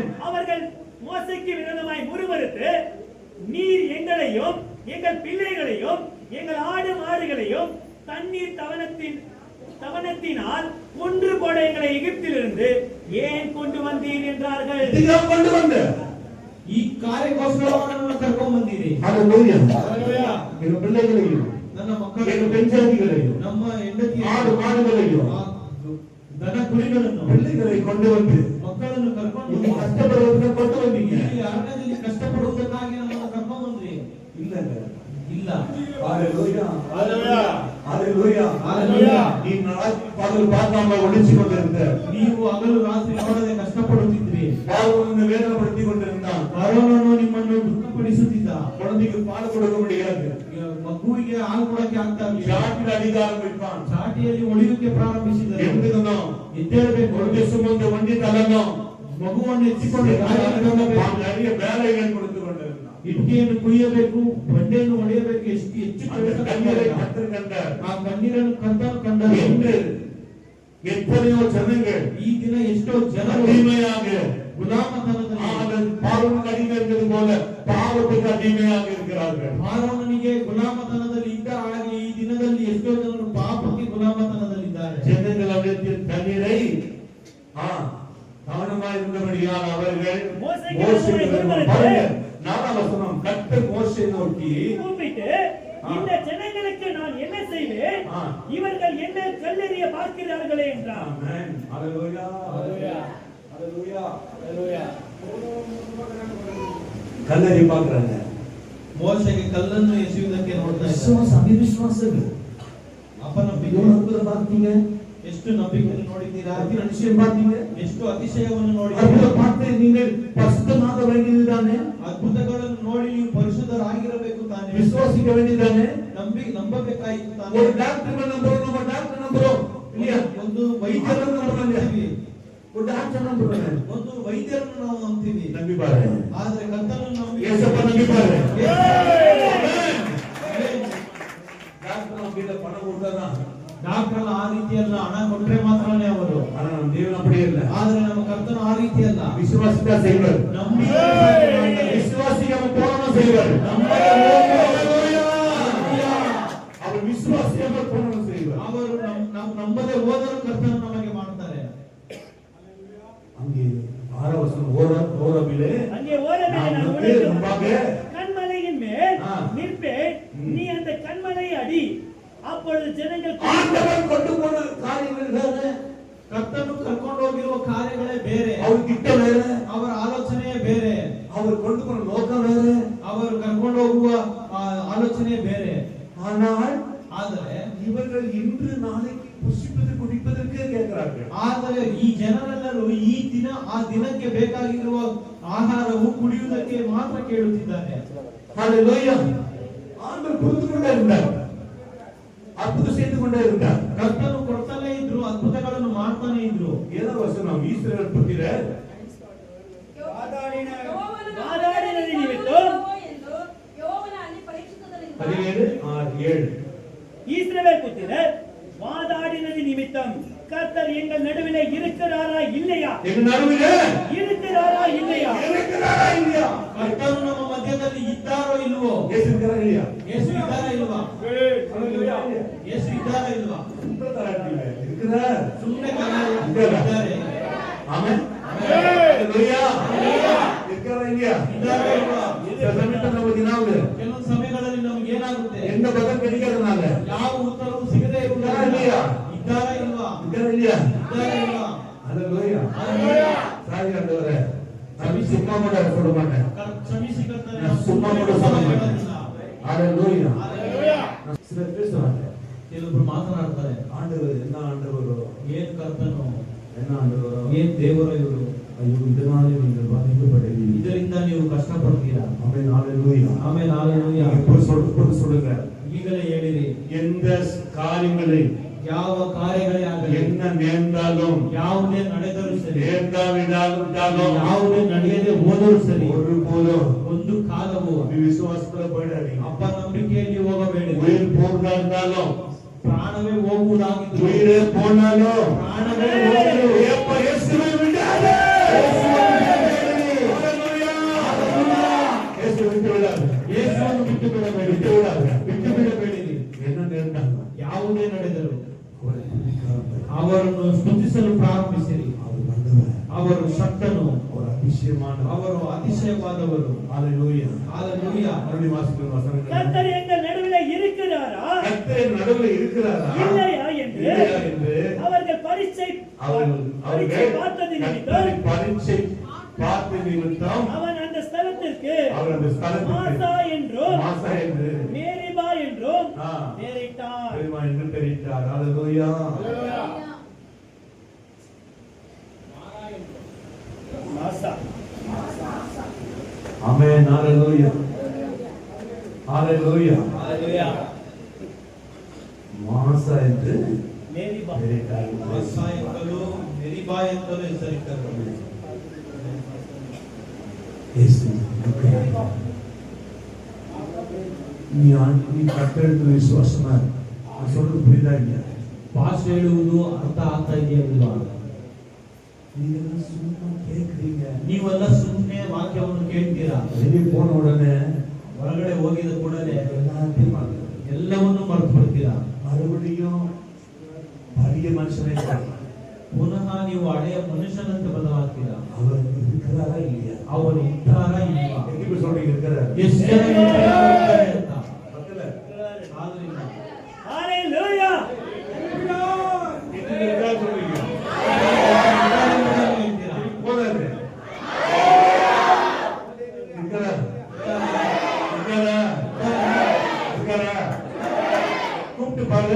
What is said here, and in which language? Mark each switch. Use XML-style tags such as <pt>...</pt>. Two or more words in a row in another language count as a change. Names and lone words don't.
<ta>அவர்கள் மோசைக்கு விரோதமாய் முறுமுறுத்து, நீர் எங்களையும் எங்கள் பிள்ளைகளையும் எங்கள் ஆடு மாடுகளையும் தண்ணீர் தவனத்தினால் கொன்று போட எங்களை எகிப்திலிருந்து ஏன் கொண்டு வந்தீர் என்றார்கள். இதுதான் கொண்டு வந்த</ta> <kn>ಈ ಕಾರ್ಯಕ್ಕೋಸ್ಕರ ನಮ್ಮನ್ನು ಕರ್ಕೊಂಡು ಬಂದಿರಿ.</kn> <ta>ஹalleluya.</ta> <kn>ಹalleluya.</kn> <ta>எங்க பிள்ளைகளையும்</ta> <kn>ನನ್ನ ಮಕ್ಕಳು,</kn> <ta>எங்க பெண்சாதிகளையும்</ta> <kn>ನಮ್ಮ ಹೆಂಡತಿ,</kn> <ta>ஆடு மாடுகளையும்</ta> <kn>ದನ ಕುರಿಗಳನ್ನು,</kn> <ta>பிள்ளைகளை கொண்டு வந்து</ta> <kn>ಮಕ್ಕಳನ್ನು ಕರ್ಕೊಂಡು</kn> <ta>நீங்க கஷ்டப்படுவதற்கு கொண்டு வந்தீங்க.</ta> <kn>ಇಲ್ಲಿ ಅರಣ್ಯದಲ್ಲಿ ಕಷ್ಟಪಡುವುದಕ್ಕಾಗಿ ನಮ್ಮನ್ನು ಕರ್ಕೊಂಡು ಬಂದ್ರಿ.</kn> <ta>இல்லங்க.</ta> <kn>ಇಲ್ಲ.</kn> <ta>ஹalleluya.</ta> <kn>ಹalleluya.</kn> <ta>ஹalleluya.</ta> <kn>ಹalleluya.</kn> <ta>நீ பகல் பார்க்காம ஒளிச்சு கொண்டிருந்த,</ta> <kn>ನೀವು ಹಗಲು ರಾತ್ರಿ ನೋಡದೆ ಕಷ್ಟಪಡುತ್ತಿದ್ರಿ.</kn> <ta>பார்வனನ್ನು வேதனைப்படுத்தி கொண்டிருந்தான்.</ta> <kn>ಫರೋಹನು ನಿಮ್ಮನ್ನು ದುಃಖಪಡಿಸುತ್ತಿದ್ದ.</kn> <ta>குழந்தைக்கு பால் கொடுக்க முடியாது,</ta> <kn>ಮಗುವಿಗೆ ಹಾಲು ಕೊಡಕ್ಕೆ ಆಗ್ತಾ ಇರಲಿಲ್ಲ.</kn> <ta>சாட்டில் அதிகாரம் வைப்பான்.</ta> <kn>ಚಾಟಿಯಲ್ಲಿ ಒಳಿಯುಕ್ಕೆ ಪ್ರಾರಂಭಿಸಿದರು. ಎಂದಿಗೂ ಎದ್ದೇಳಬೇಕು,</kn> <ta>ஒரு சுமந்து வண்டி தள்ளணும்,</ta> <kn>ಮಗುವನ್ನು ಎತ್ತಿಕೊಂಡು ಗಾಳಿಯಲ್ಲಿ ಹೋಗಬೇಕು.</kn> <ta>நிறைய வேலைகள் கொடுத்து கொண்டிருந்தான்.</ta> <kn>ಇಟ್ಟಿಗೆಯನ್ನು ಕುಯ್ಯಬೇಕು, ಬಂಡೆಯನ್ನು ಹೊಡೆಯಬೇಕು. ಎಷ್ಟು ಹೆಚ್ಚು ಕೆಲಸ</kn> <ta>கண்ணீரை</ta> <kn>ಮಾಡಿದ.</kn> <ta>கத்தர் கண்டார்.</ta> <kn>ಆ ಕಣ್ಣೀರನ್ನು ಕರ್ತನು ಕಂಡರು.</kn> <ta>என்று எத்தனையோ ஜனங்கள்</ta> <kn>ಈ ದಿನ ಎಷ್ಟೋ ಜನರು</kn> <ta>அடிமையாக</ta> <kn>ಗುಲಾಮತನದಲ್ಲಿ,</kn> <ta>பார்வனுக்கு அடிமை இருந்தது போல பாவத்துக்கு அடிமையாக இருக்கிறார்கள்.</ta> <kn>ಫಾರೋನನಿಗೆ ಗುಲಾಮತನದಲ್ಲಿ ಇದ್ದ ಹಾಗೆ ಈ ದಿನದಲ್ಲಿ ಎಷ್ಟೋ ಜನರು ಪಾಪಕ್ಕೆ ಗುಲಾಮತನದಲ್ಲಿದ್ದಾರೆ.</kn> <ta>ஜனங்கள் அவரிடத்தில் தண்ணீரை கவனமாக இருந்தபடியால் அவர்கள் பாருங்க, 4ஆம் வசனம். கர்த்தர் மோசேயை நோக்கி கூப்பிட்டு, இந்த ஜனங்களுக்கு நான் என்ன செய்வேன், இவர்கள் என்ன கல்லெறிய பார்க்கிறார்களே என்றார். ஆமென். ஹalleluya. ஹalleluya. ஹalleluya. ஹalleluya. கல்லறி பார்க்கறாங்க.</ta> <kn>ಮೋಶೆಗೆ ಕಲ್ಲನ್ನು ಎಸೆಯುವುದಕ್ಕೆ ನೋಡ್ತಾ ಇದ್ದಾರೆ.</kn> <ta>விசுவாச அவிசுவாசங்கள்.</ta> <kn>ಅಪನಂಬಿಕೆ.</kn> <ta>எவ்வளவு அற்புதம் பார்த்தீங்க,</ta> <kn>ಎಷ್ಟು ನಂಬಿಕೆಯನ್ನು ನೋಡಿದ್ದೀರಾ,</kn> <ta>அதிசயம் பார்த்தீங்க,</ta> <kn>ಎಷ್ಟು ಅತಿಶಯವನ್ನು</kn> <ta>அற்புதம்</ta> <kn>ನೋಡಿದ್ದೀರಾ.</kn> <ta>பார்த்து நீங்கள் பரிசுத்தமாக வேண்டியதுதானே,</ta> <kn>ಅದ್ಭುತಗಳನ್ನು ನೋಡಿ ನೀವು ಪರಿಶುದ್ಧರಾಗಿರಬೇಕು ತಾನೆ,</kn> <ta>விசுவாசிக்க வேண்டியதுதானே.</ta> <kn>ನಂಬಬೇಕಾಯಿತು ತಾನೆ.</kn> <ta>ஒரு டாக்டர் நம்புறோம், நம்ம டாக்டர் நம்புறோம் இல்லையா,</ta> <kn>ಒಂದು ವೈದ್ಯರನ್ನು ನಾವು ನಂಬ್ತೀವಿ,</kn> <ta>ஒரு டாக்டர் நம்புறோம்,</ta> <kn>ಒಂದು ವೈದ್ಯರನ್ನು ನಾವು ನಂಬ್ತೀವಿ.</kn> <ta>நம்பி பாரு,</ta> <kn>ಆದ್ರೆ ಕರ್ತನನ್ನು ನಂಬಿ</kn> <ta>ஏசப்பா நம்பி பாரு.</ta> <kn>ಆಮೆನ್.</kn> <ta>டாக்டர் நம்பில பணம் கொடுத்தாதான்,</ta> <kn>ಡಾಕ್ಟರ್ ಆ ರೀತಿಯಲ್ಲ, ಹಣ ಕೊಟ್ರೆ ಮಾತ್ರನೇ ಅವರು.</kn> <ta>ஆனா நம்ம தேவன் அப்படியே இல்ல.</ta> <kn>ಆದ್ರೆ ನಮ್ಮ ಕರ್ತನು ಆ ರೀತಿಯಲ್ಲ.</kn> <ta>விசுவாசித்தா செய்வார்,</ta> <kn>ನಂಬಿ</kn> <ta>விசுவாசிக்காம போனா செய்வார். அவர் விசுவாசியாம போனா செய்வார்.</ta> <kn>ಅವರು ನಂಬದೆ ಹೋದರೂ ಕರ್ತನು ನಮಗೆ ಮಾಡ್ತಾರೆ.</kn> <ta>அங்கே 6ஆம் வசனம். ஓரபிலே அங்கே ஓரபிலே நான் நான் உனக்கு முன்பாக கண்மலையின் மேல் நிற்பேன், நீ அந்த கண்மலையை அடி, அப்பொழுது ஜனங்கள் ஆண்டவர் கொண்டு போன காரியங்கள் வேற,</ta> <kn>ಕರ್ತನು ಕರ್ಕೊಂಡು ಹೋಗಿರುವ ಕಾರ್ಯಗಳೇ ಬೇರೆ,</kn> <ta>அவர் திட்ட வேற,</ta> <kn>ಅವರ ಆಲೋಚನೆಯೇ ಬೇರೆ,</kn> <ta>அவர் கொண்டு போன நோக்கம் வேற,</ta> <kn>ಅವರು ಕರ್ಕೊಂಡು ಹೋಗುವ ಆಲೋಚನೆ ಬೇರೆ.</kn> <ta>ஆனால்</ta> <kn>ಆದರೆ</kn> <ta>இவர்கள் இன்று நாளைக்கு புசிப்பது குடிப்பதற்கு கேட்கிறார்கள்.</ta> <kn>ಆದರೆ ಈ ಜನರೆಲ್ಲರೂ ಈ ದಿನ ಆ ದಿನಕ್ಕೆ ಬೇಕಾಗಿರುವ ಆಹಾರವು ಕುಡಿಯುವುದಕ್ಕೆ ಮಾತ್ರ ಕೇಳುತ್ತಿದ್ದಾರೆ.</kn> <ta>ஹalleluya. ஆண்டவர் கொடுத்து கொண்டே இருந்தார், அற்புதம் செய்து கொண்டே இருந்தார்.</ta> <kn>ಕರ್ತನು ಕೊಡ್ತಾನೆ ಇದ್ರು, ಅದ್ಭುತಗಳನ್ನು ಮಾಡ್ತಾನೆ ಇದ್ರು.</kn> <ta>7ஆம் வசனம். இஸ்ரவேல் புத்திர வாதாடினது நிமித்தம்</ta> <kn>ಎಂದು ಯೋವನಲ್ಲಿ ಪರೀಕ್ಷಿಸುವುದರಿಂದ 17:6-7.</kn> <ta>இஸ்ரவேல் புத்திரர் வாதாடினது நிமித்தம் கர்த்தர் எங்கள் நடுவிலே இருக்கிறாரா இல்லையா, எங்க நடுவிலே இருக்கிறாரா இல்லையா, இருக்கிறாரா இல்லையா,</ta> <kn>ಕರ್ತನು ನಮ್ಮ ಮಧ್ಯದಲ್ಲಿ ಇದ್ದಾರೋ ಇಲ್ವೋ,</kn> <ta>இயேசு இருக்கிறாரா இல்லையா,</ta> <kn>ಯೇಸು ಇದ್ದಾರಾ ಇಲ್ವಾ,</kn> <ta>ஹalleluya.</ta> <kn>ಯೇಸು ಇದ್ದಾರಾ ಇಲ್ವಾ,</kn> <ta>இருக்கிறார்,</ta> <kn>ಸುಮ್ಮನೆ ಇದ್ದಾರೆ.</kn> <ta>ஆமென். ஹalleluya. இருக்கிறாரா இல்லையா,</ta> <kn>ಇದ್ದಾರಾ ಇಲ್ವಾ.</kn> <ta>சில சமயத்துல நமக்கு என்னாகுது,</ta> <kn>ಕೆಲವೊಂದು ಸಮಯಗಳಲ್ಲಿ ನಮ್ಗೆ ಏನಾಗುತ್ತೆ,</kn> <ta>எந்த பதில் கிடைக்காதனால</ta> <kn>ಯಾವ ಉತ್ತರವೂ ಸಿಗದೇ ಇದ್ದಾರಾ இல்லையா, ಇದ್ದಾರಾ ಇಲ್ವಾ,</kn> <ta>இருக்கிறாரா இல்லையா,</ta> <kn>ಇದ್ದಾರಾ ಇಲ್ವಾ.</kn> <ta>ஹalleluya.</ta> <kn>ಹalleluya.</kn> <ta>சாரி ஆண்டவரே, நான் சும்மா கூட சொல்ல மாட்டேன்,</ta> <kn>ಕ್ಷಮಿಸಿ ಕರ್ತನೇ,</kn> <ta>நான் சும்மா கூட சொல்ல மாட்டேன். ஹalleluya.</ta> <kn>ಹalleluya.</kn> <ta>சிலர் பேசுவாங்க,</ta> <kn>ಕೆಲವೊಬ್ರು ಮಾತನಾಡ್ತಾರೆ,</kn> <ta>ஆண்டவர் என்ன ஆண்டவரோ</ta> <kn>ಏನ್ ಕರ್ತನು,</kn> <ta>என்ன ஆண்டவரோ,</ta> <kn>ಏನ್ ದೇವರ ಇವರು,</kn> <ta>ஐயோ இதனாலே நீங்கள் பாதிக்கப்படுவீங்க.</ta> <kn>ಇದರಿಂದ ನೀವು ಕಷ್ಟ ಪಡ್ತೀರಾ.</kn> <ta>ஆமென், ஹalleluya.</ta> <kn>ಆಮೇಲೆ ಹಾಲೆಲೂಯಾ.</kn> <ta>இப்ப சொல்லுங்க,</ta> <kn>ಈಗಲೇ ಹೇಳಿರಿ,</kn> <ta>எந்த காரியங்களை</ta> <kn>ಯಾವ ಕಾರ್ಯಗಳೇ ಆಗಲಿ,</kn> <ta>என்ன நேர்ந்தாலும்,</ta> <kn>ಯಾವುದೇ ನಡೆದರೂ ಸರಿ,</kn> <ta>நேர்ந்தாலும்</ta> <kn>ಯಾವುದೇ ನಡೆಯದೆ ಹೋದರೂ ಸರಿ,</kn> <ta>ஒருபோதும்</ta> <kn>ಒಂದು ಕಾಲವು</kn> <ta>விசுவாசத்துல போயிடாதீங்க.</ta> <kn>ಅಪನಂಬಿಕೆಯಲ್ಲಿ ಹೋಗಬೇಡಿ.</kn> <ta>உயிர் போகிறதா இருந்தாலும்,</ta> <kn>ಪ್ರಾಣವೇ ಹೋಗುವುದಾಗಿದ್ದು,</kn> <ta>உயிரே போனாலும்,</ta> <kn>ಪ್ರಾಣವೇ ಹೋಗಲು</kn> <ta>எப்ப இயேசுவை விடாதே. இயேசு விட்டு விடாது.</ta> <kn>ಯೇಸುವನ್ನು ಬಿಟ್ಟು ಬಿಡಬೇಡಿ,</kn> <ta>விட்டு விடாது.</ta> <kn>ಬಿಟ್ಟು ಬಿಡಬೇಡಿರಿ.</kn> <ta>என்ன நேர்ந்தாலும்</ta> <kn>ಯಾವುದೇ ನಡೆದರು</kn> <ta>அவரை துதிக்காமல்</ta> <kn>ಅವರನ್ನು ಸ್ತುತಿಸಲು ಪ್ರಾರಂಭಿಸಿರಿ.</kn> <ta>அவர் வந்தவர்.</ta> <kn>ಅವರು ಶಕ್ತನು,</kn> <ta>அவர் அதிசயமான</ta> <kn>ಅವರು ಅತಿಶಯವಾದವರು.</kn> <ta>ஹalleluya.</ta> <kn>ಹಾಲೆಲೂಯಾ.</kn> <ta>மறுபடியும் வாசிக்கிற வசனங்கள். கர்த்தர் எங்கள் நடுவிலே இருக்கிறாரா கர்த்தர் நடுவில் இருக்கிறாரா இல்லையா என்று இல்லையா என்று அவர்கள் பரீட்சை பார்த்தது நிமித்தம் கர்த்தரை பரீட்சை பார்த்த நிமித்தம் அவன் அந்த ஸ்தலத்திற்கு அவர் அந்த ஸ்தலத்துக்கு மாசா என்றும் மாசா என்று மேரிபா என்றும் ஆ. பெயரிட்டார். பெருமா என்று பெயரிட்டார். ஹalleluya. மாசா. ஆமென். ஹalleluya. ஹalleluya. ஹalleluya. மாசா என்று மேரிபா. பெயரிட்டார்.</ta> <kn>ಮಾಸಾ ಎಂತಲೂ ಮೆರಿಬಾ ಎಂತಲೂ ಹೆಸರಿಟ್ಟರು.</kn> <ta>இயேசு நீ கர்த்தருக்கு விசுவாசமா நான் சொல்றது புரியுதா இல்லையா?</ta> <kn>ಭಾಷೆ ಹೇಳುವುದು ಅರ್ಥ ಆಗ್ತಾ ಇದೆಯಾ ಇಲ್ವಾ?</kn> <ta>நீங்க சும்மா கேக்குறீங்க.</ta> <kn>ನೀವೆಲ್ಲ ಸುಮ್ಮನೆ ವಾಕ್ಯವನ್ನು ಕೇಳ್ತೀರಾ.</kn> <ta>வெளியே போன உடனே</ta> <kn>ಹೊರಗಡೆ ಹೋಗಿದ ಕೂಡಲೇ</kn> <ta>எல்லாத்தையும் மறந்து</ta> <kn>ಎಲ್ಲವನ್ನೂ ಮರೆತು ಬಿಡ್ತೀರಾ.</kn> <ta>மறுபடியும் பழைய மனுஷனை பார்க்கலாம்.</ta> <kn>ಪುನಃ ನೀವು ಹಳೆಯ ಮನುಷ್ಯನಂತೆ ಬದಲಾಗ್ತೀರಾ.</kn> <ta>அவர் இருக்கிறாரா இல்லையா?</ta> <kn>ಅವನು ಇದ್ದಾರಾ ಇಲ್ವಾ?</kn> <ta>எங்க சொல்றீங்க இருக்கிறார்?</ta> <kn>ಎಷ್ಟು ಜನ ಇದ್ದಾರೆ ಅಂತ.</kn> <ta>பக்கத்துல</ta> <kn>ಆದ್ರಿಂದ</kn> <ta>ஹalleluya. எங்க இருக்கா சொல்றீங்க?</ta> <kn>ಹೇಳ್ತೀರಾ.</kn> <ta>போறாரு. இருக்கிறார். இருக்கிறாரா? கூப்பிட்டு பாரு.</ta>